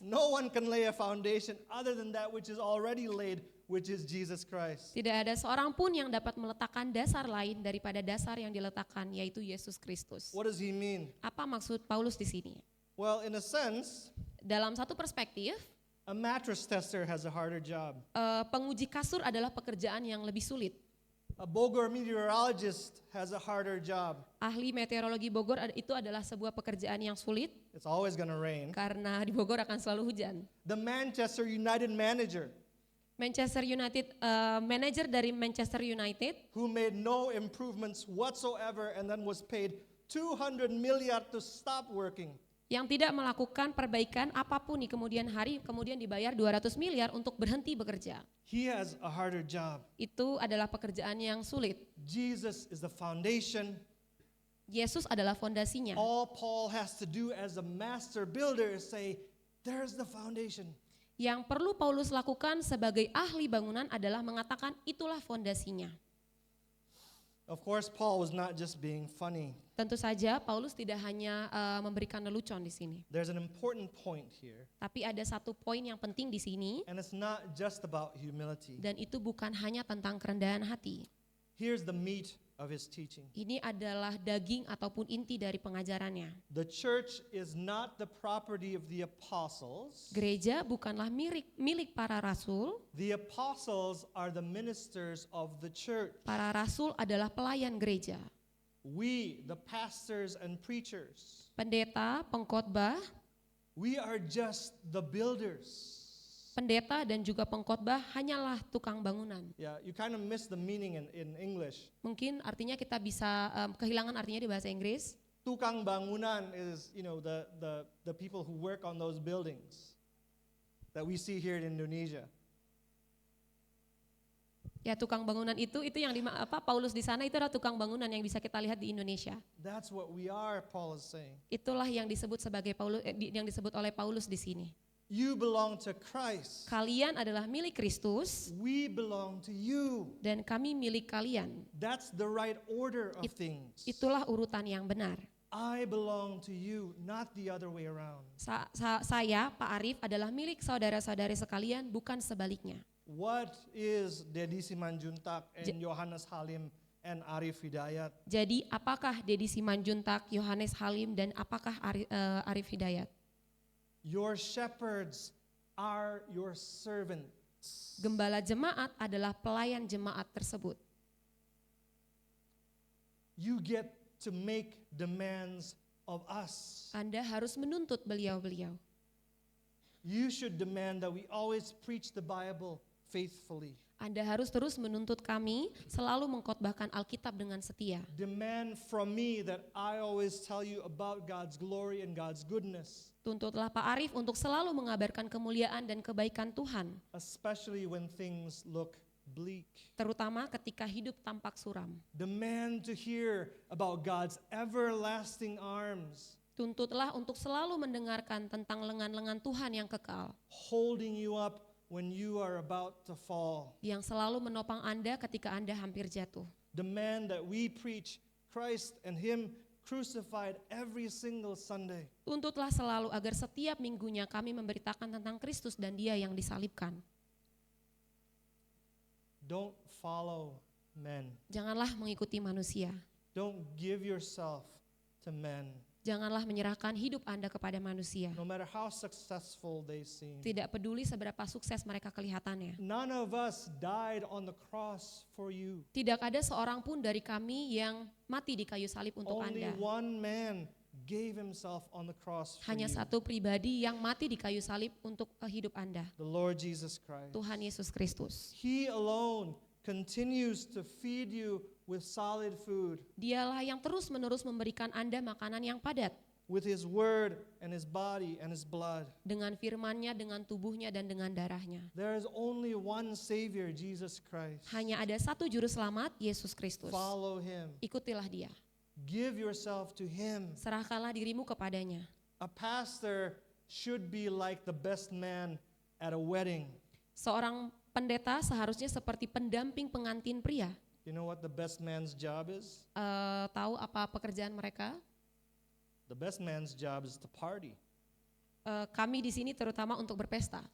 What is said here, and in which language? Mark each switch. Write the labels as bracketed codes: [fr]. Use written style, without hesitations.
[en] No one can lay a foundation other than that which is already laid, which is Jesus Christ. [id] tidak ada seorang pun yang dapat meletakkan dasar lain daripada dasar yang diletakkan, yaitu Yesus Kristus. [en] What does he mean? [id] Apa maksud Paulus di sini? [en] Well, in a sense, [id] Dalam satu perspektif, [en] a mattress tester has a harder job. [id] penguji kasur adalah pekerjaan yang lebih sulit. [en] A Bogor meteorologist has a harder job. [id] Ahli meteorologi Bogor itu adalah sebuah pekerjaan yang sulit [en] It's always going to rain. [id] karena di Bogor akan selalu hujan. [en] The Manchester United manager [id] Manchester United, manajer dari Manchester United [en] who made no improvements whatsoever and then was paid 200 million to stop working. [id] yang tidak melakukan perbaikan apapun di kemudian hari, kemudian dibayar 200 miliar untuk berhenti bekerja. [en] He has a harder job. [id] Itu adalah pekerjaan yang sulit. [en] Jesus is the foundation. [id] Yesus adalah fondasinya. [en] All Paul has to do as a master builder is say, there's the foundation. [id] Yang perlu Paulus lakukan sebagai ahli bangunan adalah mengatakan itulah fondasinya. [en] Of course, Paul was not just being funny. [id] Tentu saja Paulus tidak hanya memberikan lelucon di sini. [en] There's an important point here, [id] Tapi ada satu poin yang penting di sini, [en] and it's not just about humility. [id] dan itu bukan hanya tentang kerendahan hati. [en] Here's the meat of his teaching. [id] Ini adalah daging ataupun inti dari pengajarannya. [en] The church is not the property of the apostles. [id] Gereja bukanlah milik para rasul. [en] The apostles are the ministers of the church. [id] Para rasul adalah pelayan gereja. [en] We, the pastors and preachers, [id] Pendeta, pengkhotbah, [en] we are just the builders. [id] pendeta dan juga pengkhotbah hanyalah tukang bangunan. [en] Yeah, you kind of miss the meaning in English. [id] Mungkin artinya kita bisa kehilangan artinya di bahasa Inggris. [en] Tukang bangunan is, the people who work on those buildings that we see here in Indonesia. [id] Ya, tukang bangunan itu yang Paulus di sana itu adalah tukang bangunan yang bisa kita lihat di Indonesia. [en] That's what we are, Paul is saying. [id] Itulah yang disebut sebagai yang disebut oleh Paulus di sini. [en] You belong to Christ. [id] Kalian adalah milik Kristus [en] We belong to you. [id] dan kami milik kalian. [en] That's the right order of things. [id] Itulah urutan yang benar. [en] I belong to you, not the other way around. [id] Saya, Pak Arif, adalah milik saudara-saudari sekalian, bukan sebaliknya. [en] What is Dedi Simanjuntak and Yohanes Halim and Arif Hidayat? [id] Jadi apakah Dedi Simanjuntak, Yohanes Halim, dan apakah Arif Hidayat? [en] Your shepherds are your servants. [id] Gembala jemaat adalah pelayan jemaat tersebut. [en] You get to make demands of us. [id] Anda harus menuntut beliau-beliau. [en] You should demand that we always preach the Bible faithfully. [id] Anda harus terus menuntut kami selalu mengkhotbahkan Alkitab dengan setia. [en] Demand from me that I always tell you about God's glory and God's goodness. [id] Tuntutlah Pak Arif untuk selalu mengabarkan kemuliaan dan kebaikan Tuhan, [en] Especially when things look bleak. [id] terutama ketika hidup tampak suram. [en] Demand to hear about God's everlasting arms, [id] Tuntutlah untuk selalu mendengarkan tentang lengan-lengan Tuhan yang kekal, [en] holding you up when you are about to fall. [id] yang selalu menopang Anda ketika Anda hampir jatuh. [en] Demand that we preach Christ and Him crucified every single Sunday. [id] Tuntutlah selalu agar setiap minggunya kami memberitakan tentang Kristus dan Dia yang disalibkan. [en] Don't follow men. [id] Janganlah mengikuti manusia. [en] Don't give yourself to men, [id] Janganlah menyerahkan hidup Anda kepada manusia. [en] no matter how successful they seem. [id] Tidak peduli seberapa sukses mereka kelihatannya. [en] None of us died on the cross for you. [id] Tidak ada seorang pun dari kami yang mati di kayu salib untuk [en] Only [id] Anda. [en] one man gave himself on the cross for [id] Hanya [en] you. [id] satu pribadi yang mati di kayu salib untuk hidup Anda. [en] The Lord Jesus Christ. [id] Tuhan Yesus Kristus. [en] He alone continues to feed you with solid food, [id] Dialah yang terus-menerus memberikan Anda makanan yang padat. [en] with His word and His body and His blood. [id] Dengan firman-Nya, dengan tubuhnya, dan dengan darahnya. [en] There is only one Savior, Jesus Christ. [id] Hanya ada satu juru selamat, Yesus Kristus. [en] Follow Him. [id] Ikutilah Dia. [en] Give yourself to Him. [id] Serahkanlah dirimu kepadanya. [en] A pastor should be like the best man at a wedding. [id] Seorang pendeta seharusnya seperti pendamping pengantin pria. [en] You know what the best man's job is? [id] Tahu apa pekerjaan mereka? [en] The best man's job is to party. [id] Kami di sini terutama untuk berpesta.